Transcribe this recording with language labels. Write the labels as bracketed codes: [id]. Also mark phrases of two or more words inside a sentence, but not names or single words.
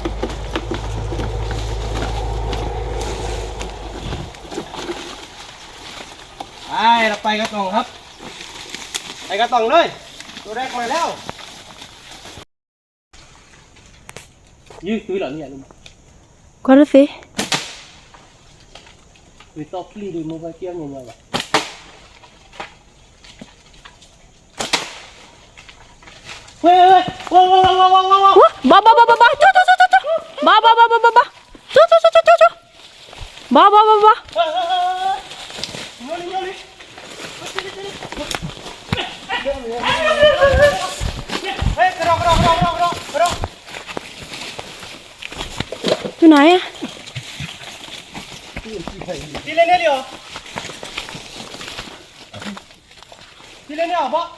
[th] เราไปกันต่อครับไปกันต่อเลยตัวแรกมาแล้วยืดตัวหลังเนี่ยลุง [fr] Quoi le fait? [th] วิตอฟลีดูมือไปเกี่ยวยังไงวะเฮ้ยว้าว Ba ba ba ba ba. Chou chou chou chou chou. Ba ba ba ba ba ba. Chou chou chou chou chou chou. Ba ba ba ba. เฮ้ยกระโดด อยู่ไหนอะ ที่เล่นเนี่ยเดียวที่เล่นเนี่ยเหรอพ่อ